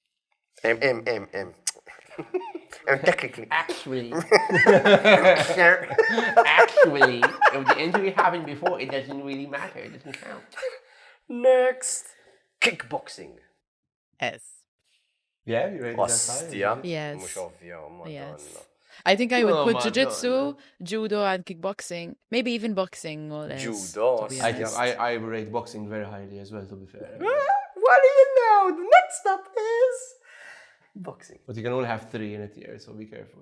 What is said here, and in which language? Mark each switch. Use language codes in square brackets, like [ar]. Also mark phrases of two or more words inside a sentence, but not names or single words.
[en] Technically. Actually, if the injury happened before, it doesn't really matter. It doesn't count. Next. Kickboxing. S. Yeah, you ready? Ostia. Yes. [mt] Mux ovvja, madonna. [en] Yes. I think I would Oh, put Madonna. jiu-jitsu, judo, and kickboxing. Maybe even boxing or less. Judo, to be I honest. I rate boxing very highly as well. To be fair, What do you know? The next up is Boxing. But you can only have 3 in a tier, so be careful.